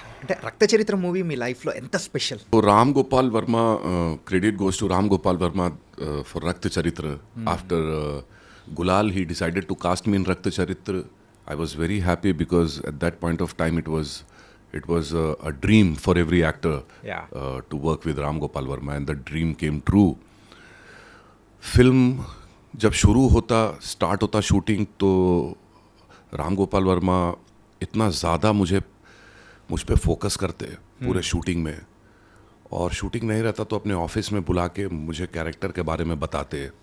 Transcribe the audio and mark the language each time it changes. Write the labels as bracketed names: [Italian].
[Telugu] అంటే రక్త చరిత్ర మూవీ మీ లైఫ్లో ఎంత special? [English] So Ram Gopal Verma, credit goes to Ram Gopal Verma for Rakta Charitra. After Gulal, he decided to cast me in Rakta Charitra. I was very happy because at that point of time it was a dream for every actor Yeah. to work with Ram Gopal Verma, and the dream came true. [Hindi] Film जब शुरू होता, start होता shooting, तो राम गोपाल वर्मा इतना ज़्यादा मुझ पे focus करते पूरे शूटिंग में. और शूटिंग नहीं रहता तो अपने ऑफिस में बुला के मुझे कैरेक्टर के बारे में बताते.